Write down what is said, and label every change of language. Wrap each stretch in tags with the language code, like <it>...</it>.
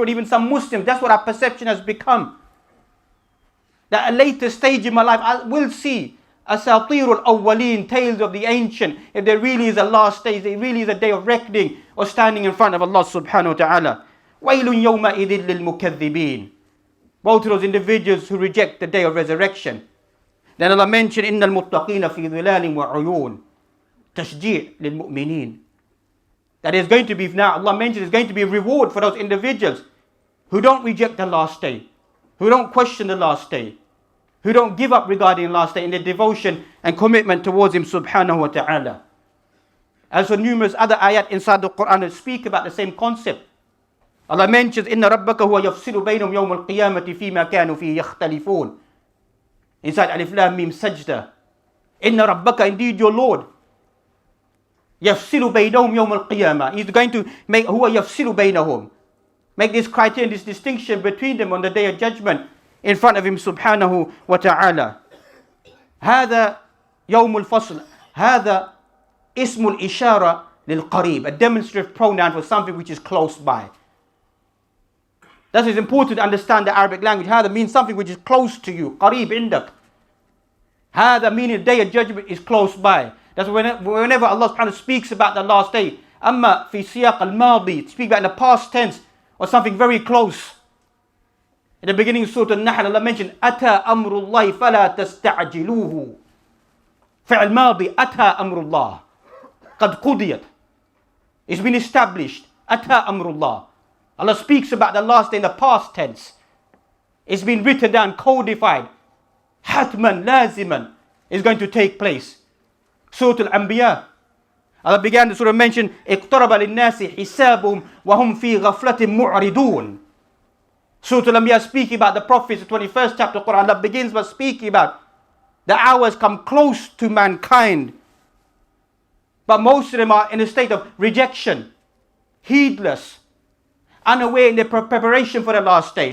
<en>And even some Muslims, that's what our perception has become. That at a later stage in my life, I will see asatirul awwaleen, tales of the ancient. If there really is a last day, if there really is a day of reckoning or standing in front of Allah subhanahu wa ta'ala.</en> <ar>وَيْلٌ يَوْمَئِذٍ لِلْمُكَذِّبِينَ.</ar> <en>Both of those individuals who reject the day of resurrection. Then Allah mentioned,</en> <ar>إِنَّ الْمُتَّقِينَ فِي ظِلَالٍ وَعُيُونٍ تَشْجِيعٌ لِلْمُؤْمِنِينَ.</ar> <en>That is going to be, now Allah mentions, there's going to be a reward for those individuals who don't reject the last day, who don't question the last day, who don't give up regarding the last day in their devotion and commitment towards Him subhanahu wa ta'ala. As for numerous other ayat inside the Quran that speak about the same concept. Allah mentions,</en> <ar>إِنَّ رَبَّكَ هُوَ يَفْصِلُ بَيْنَهُمْ يَوْمَ الْقِيَامَةِ فِي مَا كَانُوا فِيهِ يَخْتَلِفُونَ.</ar> <en>Inside Alif Lam Mim Sajda.</en> <ar>إِنَّ رَبَّكَ,</ar> <en>indeed your Lord,</en> <ar>يَفْصِلُ بَيْنَهُمْ يَوْمَ الْقِيَامَةِ.</ar> <en>He's going to make,</en> <ar>هُوَ يَفْصِلُ بَيْنَهُم.</ar> <en>Make this criterion, this distinction between them on the day of judgment in front of Him subhanahu wa ta'ala.</en> <ar>هذا يوم الفصل. هذا اسم الإشارة للقريب.</ar> <en>A demonstrative pronoun for something which is close by. That is important to understand the Arabic language. هذا means something which is close to you.</en> <ar>قريب عندك.</ar> <en>هذا meaning the day of judgment is close by. That's whenever Allah subhanahu wa ta'ala speaks about the last day.</en> <ar>أما في سياق الماضي,</ar> <en>speak about in the past tense or something very close. In the beginning of Surah Al-Nahl, Allah mentioned,</en> <ar>أتى أمر الله فلا تستعجلوه. فعل ماضي, أتى أمر الله. قد قضيت.</ar> <en>It's been established.</en> <ar>أتى أمر الله.</ar> <en>Allah speaks about the last day in the past tense. It's been written down, codified.</en> <ar>حتما لازما</ar> <en>is going to take place. Surah Al-Anbiya. Allah began the surah mention,</en> <ar>اقترب للناس حسابهم وهم في غفلة معرضون.</ar> <en>Surah Al-Anbiya speaking about the prophets, the 21st chapter of Quran. Allah begins by speaking about the hours come close to mankind. But most of them are in a state of rejection, heedless, unaware in their preparation for the last day.</en>